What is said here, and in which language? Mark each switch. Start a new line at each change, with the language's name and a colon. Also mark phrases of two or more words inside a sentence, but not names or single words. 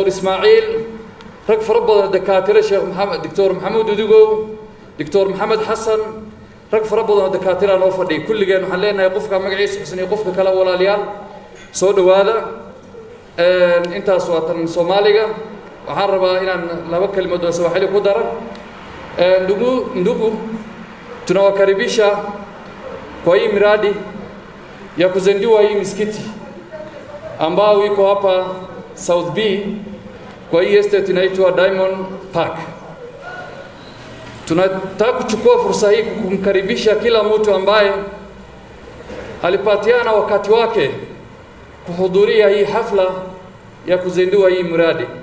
Somali: ismaaciil, rag fara badan dakaatira, sheekh maxamed Dr. maxamuud udugow, Dr. maxamed xasan, rag fara badan oo dakaatira noo fadhiya. kulligeen waxaan leenahay qofka magaciisa xusniyo qofka kale walaalayaal soo dhawaada. intaas waa tan Soomaaliga. waxaan rabaa inaan laba kelmadood oo Swahili ku daro.
Swahili: ndugu tunawakaribisha kwa hii miradi ya kuzindua hii misikiti ambao iko hapa South B kwa hii estate inaitwa Diamond Park. tunataka kuchukua fursa hii kumkaribisha kila mtu ambaye alipatiana wakati wake kuhudhuria hii hafla ya kuzindua hii mradi.